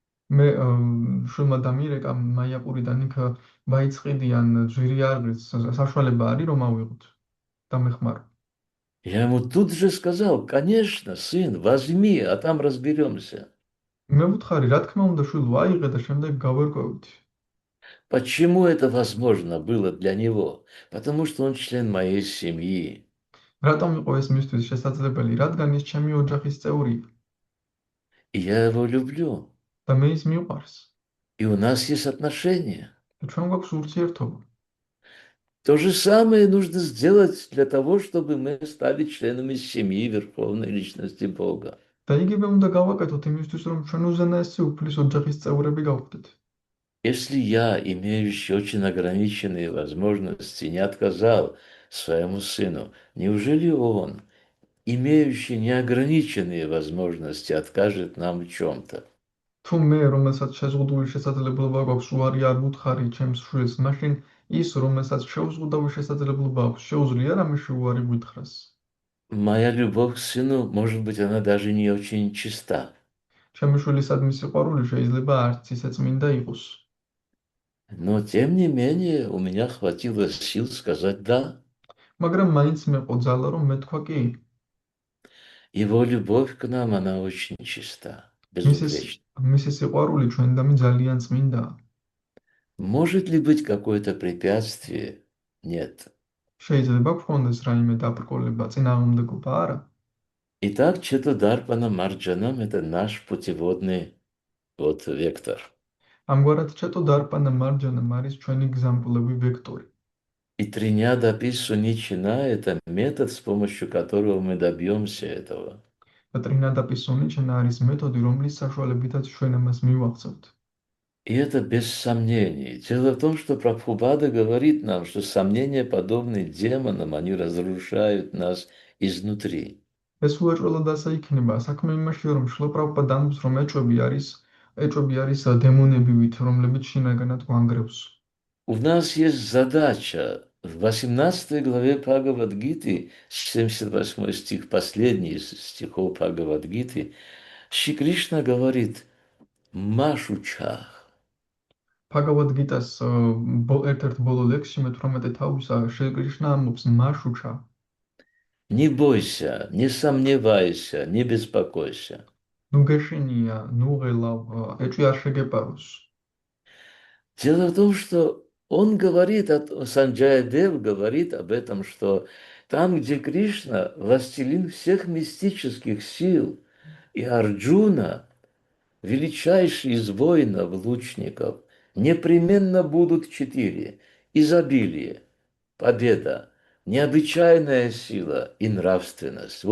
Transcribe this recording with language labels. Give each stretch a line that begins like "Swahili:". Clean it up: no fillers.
Georgian: მე შულმა დამირეკა მაიაპურიდან იქ ვაიწყიდიან ძვირი არღის საშუალება არის რომ ავიღოთ და მეხმარო.
Russian: Я ему тут же сказал, конечно, сын, возьми, а там разберемся.
Georgian: მე ვუთხარი, რა თქმა უნდა, შვილო, აიღე და შემდეგ გავერკვევით.
Russian: Почему это возможно было для него? Потому что он член моей семьи.
Georgian: რატომ იყო ეს მისთვის შესაძლებელი? რადგან ის ჩემი ოჯახის წევრია
Russian: И я его люблю.
Georgian: და მე ის მიყვარს
Russian: И у нас есть отношения.
Georgian: და ჩვენ გვაქვს ურთიერთობა.
Russian: То же самое нужно сделать для того, чтобы мы стали членами семьи Верховной Личности Бога.
Georgian: და იგივე უნდა გავაკეთოთ იმისთვის, რომ ჩვენ უზენაესი უფლის ოჯახის წევრები გავხდეთ.
Russian: Если я, имеющий очень ограниченные возможности, не отказал своему сыну, неужели он, имеющий неограниченные возможности, откажет нам в чем-то?
Georgian: თუ მე, რომელსაც შეზღუდული შესაძლებლობა გვაქვს, უარი არ ვუთხარი ჩემს შვილს, მაშინ ის, რომელსაც შეუზღუდავი შესაძლებლობა აქვს, შეუძლია რამეში უარი გვითხრას.
Russian: Моя любовь к сыну, может быть, она даже не очень чиста.
Georgian: ჩემი შვილისადმი სიყვარული შეიძლება არც ისე წმინდა იყოს.
Russian: Но, тем не менее, у меня хватило сил сказать «да».
Georgian: მაგრამ მაინც მეყო ძალა, რომ მეთქვა კი.
Russian: Его любовь к нам, она очень чиста,
Georgian: მისის
Russian: безупречна.
Georgian: მისი სიყვარული ჩვენდამი ძალიან წმინდაა.
Russian: Может ли быть какое-то препятствие? Нет.
Georgian: შეიძლება გქონდეს რაიმე დაბრკოლება, წინააღმდეგობა არა.
Russian: Итак, Четударпана Марджанам– это наш путеводный вот вектор.
Georgian: ამგვარად ჩეტო დარპანა მარჯანამ არის ჩვენი გზამკვლევი ვექტორი.
Russian: И Триняда Писсуничина– это метод, с помощью которого мы добьемся этого.
Georgian: და ტრინადაპის სუნიჩენა არის მეთოდი, რომლის საშუალებითაც ჩვენ ამას მივაღწევთ.
Russian: И это без сомнений. Дело в том, что Прабхупада говорит нам, что сомнения, подобные демонам, они разрушают нас изнутри.
Georgian: ეს უეჭველად ასე იქნება. საქმე იმაშია, რომ შლოპრაბჰუპადა ამბობს, რომ ეჭვები არის დემონებივით, რომლებიც შინაგანად გვანგრევს.
Russian: У нас есть задача в 18 главе Бхагавад-гиты, 78 стих, последний из стихов Бхагавад-гиты, Шри Кришна говорит «Машучах».
Georgian: Bhagavad Gita-s ერთ-ერთ ბოლო ლექსში მე-18 თავისა შრი კრიშნა ამბობს მაშუჩა.
Russian: Не бойся, не сомневайся, не беспокойся.
Georgian: ნუ გეშინია, ნუ ღელავ, ეჭვი არ შეგეპაროს.
Russian: Дело в том, что он говорит, Санджая Дев говорит об этом, что там, где Кришна, властелин всех мистических сил, и Арджуна, величайший из воинов, лучников, непременно будут 4: изобилие, победа, необычайная сила и нравственность.